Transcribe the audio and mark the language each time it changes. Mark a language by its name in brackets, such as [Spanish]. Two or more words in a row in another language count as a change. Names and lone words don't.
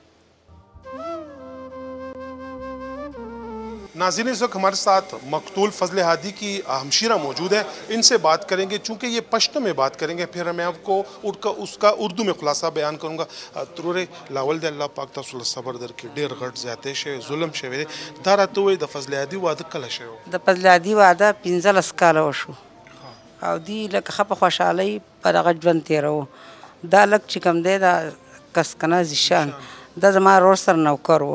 [Urdu] ناظرین، اس وقت ہمارے ساتھ مقتول فضل ہادی کی ہمشیرہ موجود ہے. ان سے بات کریں گے چونکہ یہ پشتو میں بات کریں گے، پھر میں آپ کو اس کا اردو میں خلاصہ بیان کروں گا. [Pashto] ترورے لاول دے اللہ پاک تاسو له صبر درکړي، ډېر غټ زیاتې شوی، ظلم شوی دی. دا راته ووایي د فضل هادي واده کله شوی و؟ د فضل هادي واده 15 کاله وشو او دی لکه ښه په خوشحالۍ په دغه ژوند تېروو. دا لږ چې کوم دی دا کسکنه زیشان دا زما ورور سره نوکر و.